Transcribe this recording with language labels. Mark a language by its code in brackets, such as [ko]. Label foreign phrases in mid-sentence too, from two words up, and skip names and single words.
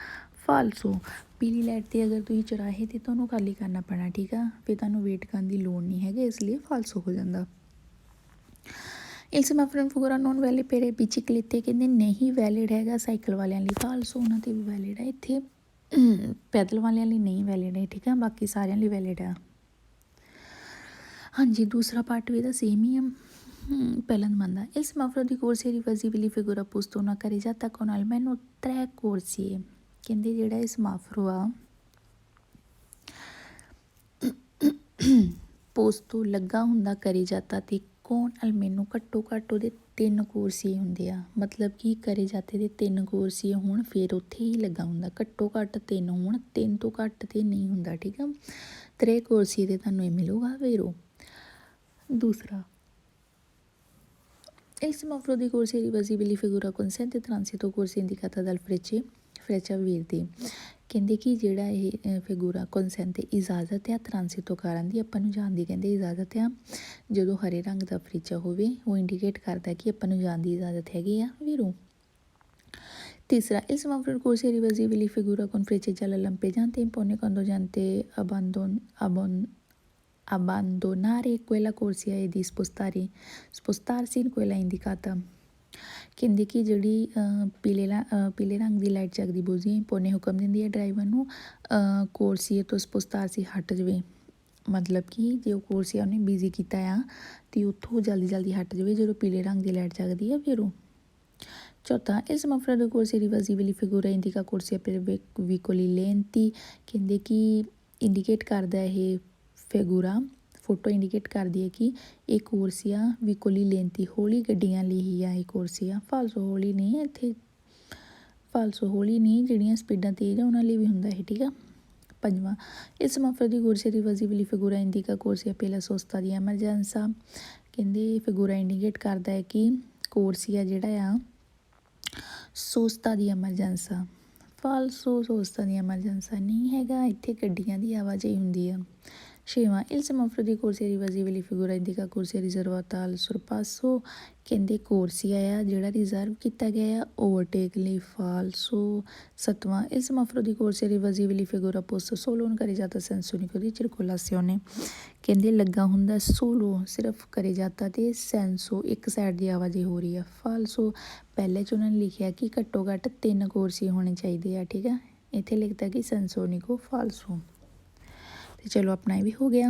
[pa] ਫਾਲਸੋ, ਪੀਲੀ ਲਾਈਟ 'ਤੇ ਅਗਰ ਤੁਸੀਂ ਚੁਰਾਹੇ 'ਤੇ ਤੁਹਾਨੂੰ ਖਾਲੀ ਕਰਨਾ ਪੈਣਾ। ਠੀਕ ਆ। ਫਿਰ ਤੁਹਾਨੂੰ ਵੇਟ ਕਰਨ ਦੀ ਲੋੜ ਨਹੀਂ ਹੈਗੀ, ਇਸ ਲਈ ਫਾਲਸੋ ਹੋ ਜਾਂਦਾ। [it] il semaforo in figura non vale per i biciclette, [pa] ਕਹਿੰਦੇ ਨਹੀਂ ਵੈਲਿਡ ਹੈਗਾ ਸਾਈਕਲ ਵਾਲਿਆਂ ਲਈ। ਫਾਲਸੋ, ਉਹਨਾਂ 'ਤੇ ਵੀ ਵੈਲਿਡ ਹੈ। ਇੱਥੇ ਪੈਦਲ ਵਾਲਿਆਂ ਲਈ ਨਹੀਂ ਵੈਲਿਡ ਹੈ। ਠੀਕ ਆ। ਬਾਕੀ ਸਾਰਿਆਂ ਲਈ ਵੈਲਿਡ ਆ। ਹਾਂਜੀ, ਦੂਸਰਾ ਪਾਰਟ ਵੀ ਇਹਦਾ ਸੇਮ ਹੀ ਆ। [it] ਪਹਿਲਾਂ ਦਮਾਂਦਾ il semaforo di corsia irreversibili figura posto una carreggiata con almeno 3 corsie, [pa] ਕਹਿੰਦੇ ਜਿਹੜਾ ਇਹ ਸਮਾਫਰੋ ਆ ਪੋਸਟੋ ਲੱਗਾ ਹੁੰਦਾ ਕਰੇ ਜਾਤਾ ਤੇ ਕੌਣ ਅਲਮੈਨੋ ਘੱਟੋ ਘੱਟ ਉਹਦੇ 3 ਕੋਰਸੀਏ ਹੁੰਦੇ ਆ। ਮਤਲਬ ਕਿ ਕਰੇ ਜਾਤੇ ਦੇ 3 ਕੋਰਸੀਏ ਹੋਣ ਫਿਰ ਉੱਥੇ ਹੀ ਲੱਗਾ ਹੁੰਦਾ। ਘੱਟੋ ਘੱਟ 3 ਹੋਣ, 3 ਤੋਂ ਘੱਟ ਤੇ ਨਹੀਂ ਹੁੰਦਾ। ਠੀਕ ਆ। 3 ਕੋਰਸੀਏ ਤੇ ਤੁਹਾਨੂੰ ਇਹ ਮਿਲੂਗਾ ਵੇਰੋ। ਦੂਸਰਾ [it] il semaforo di corsia irreversibili figura consente transito corsia indicata dal freccia verde, [pa] ਕਹਿੰਦੇ ਕਿ ਜਿਹੜਾ ਇਹ ਫਿਗੂਰਾ ਕਨਸੈਂਟ ਇਜਾਜ਼ਤ ਆ ਟ੍ਰਾਂਸਿਟੋ ਕਰਨ ਦੀ, ਆਪਾਂ ਨੂੰ ਜਾਣ ਦੀ ਕਹਿੰਦੇ ਇਜਾਜ਼ਤ ਆ। ਜਦੋਂ ਹਰੇ ਰੰਗ ਦਾ ਫਰਿੱਜਾ ਹੋਵੇ ਉਹ ਇੰਡੀਕੇਟ ਕਰਦਾ ਕਿ ਆਪਾਂ ਨੂੰ ਜਾਣ ਦੀ ਇਜਾਜ਼ਤ ਹੈਗੀ ਆ ਵੀਰੋ। [it] ਤੀਸਰਾ il semaforo di corsia irreversibili figura con frecce gialle lampeggianti impone conducente abbandonare quella corsia e di spostarsi in quella indicata, [pa] ਕਹਿੰਦੇ ਕਿ ਜਿਹੜੀ ਪੀਲੇ ਰੰਗ ਦੀ ਲਾਈਟ ਜਗਦੀ ਬੁਝਦੀ ਇੰਪੋਨੇ ਹੁਕਮ ਦਿੰਦੀ ਹੈ ਡਰਾਈਵਰ ਨੂੰ ਕੋਰਸੀਏ ਤੋਂ ਸਪੋਸਤਾਰਸੀ ਹਟ ਜਾਵੇ। ਮਤਲਬ ਕਿ ਜੇ ਉਹ ਕੋਰਸੀਆ ਉਹਨੇ ਬਿਜ਼ੀ ਕੀਤਾ ਆ ਅਤੇ ਉੱਥੋਂ ਜਲਦੀ ਹਟ ਜਾਵੇ ਜਦੋਂ ਪੀਲੇ ਰੰਗ ਦੀ ਲਾਈਟ ਜਗਦੀ ਆ ਫਿਰ ਉਹ। [it] ਚੌਥਾ il semaforo di corsia irreversibili figura indica corsia per veicoli lenti, [pa] ਕਹਿੰਦੇ ਕਿ ਇੰਡੀਕੇਟ ਕਰਦਾ ਇਹ ਫਿਗੂਰਾ, ਫੋਟੋ ਇੰਡੀਕੇਟ ਕਰਦੀ ਹੈ ਕਿ ਇਹ ਕੋਰਸੀਆ [it] veicoli lenti [pa] ਹੌਲੀ ਗੱਡੀਆਂ ਲਈ ਹੀ ਆ ਇਹ ਕੋਰਸੀਆ। ਫਾਲਸੋ, ਹੌਲੀ ਨਹੀਂ ਇੱਥੇ, ਫਾਲਸੋ ਹੌਲੀ ਨਹੀਂ, ਜਿਹੜੀਆਂ ਸਪੀਡਾਂ ਤੇਜ਼ ਆ ਉਹਨਾਂ ਲਈ ਵੀ ਹੁੰਦਾ ਇਹ। ਠੀਕ ਆ। [it] 5ਵਾਂ il semaforo di corsia irreversibili figura indica corsia per la sosta di emergenza, [pa] ਕਹਿੰਦੇ ਫਿਗੂਰਾ ਇੰਡੀਕੇਟ ਕਰਦਾ ਹੈ ਕਿ ਕੋਰਸੀਆ ਜਿਹੜਾ ਆ [it] sosta di emergenza. [pa] ਫਾਲਸੋ, [it] sosta di emergenza [pa] ਨਹੀਂ ਹੈਗਾ, ਇੱਥੇ ਗੱਡੀਆਂ ਦੀ ਆਵਾਜਾਈ ਹੁੰਦੀ ਆ। [it] 6ਵਾਂ il semaforo di corsia irreversibili figura indica corsia riservata al sorpasso, [pa] ਕਹਿੰਦੇ ਕੋਰਸੀਆ ਆ ਜਿਹੜਾ ਰਿਜ਼ਰਵ ਕੀਤਾ ਗਿਆ ਆ ਓਵਰਟੇਕ ਲਈ। ਫਾਲਸੋ। [it] 7ਵਾਂ il semaforo di corsia irreversibili figura posto solo un carreggiata senso unico di circolazione, [pa] ਕਹਿੰਦੇ ਲੱਗਾ ਹੁੰਦਾ ਸੋਲੋ ਸਿਰਫ carreggiata ਤੇ ਸੈਂਸੋ ਇੱਕ ਸਾਈਡ ਦੀ ਆਵਾਜਾਈ ਹੋ ਰਹੀ ਆ। ਫਾਲਸੋ, ਪਹਿਲੇ 'ਚ ਉਹਨਾਂ ਨੇ ਲਿਖਿਆ ਕਿ ਘੱਟੋ ਘੱਟ 3 ਕੋਰਸੀਏ ਹੋਣੇ ਚਾਹੀਦੇ ਆ। ਠੀਕ ਆ। ਇੱਥੇ ਲਿਖਦਾ ਕਿ [it] senso unico. [pa] ਫਾਲਸੋ। ਅਤੇ ਚਲੋ ਆਪਣਾ ਇਹ ਵੀ ਹੋ ਗਿਆ।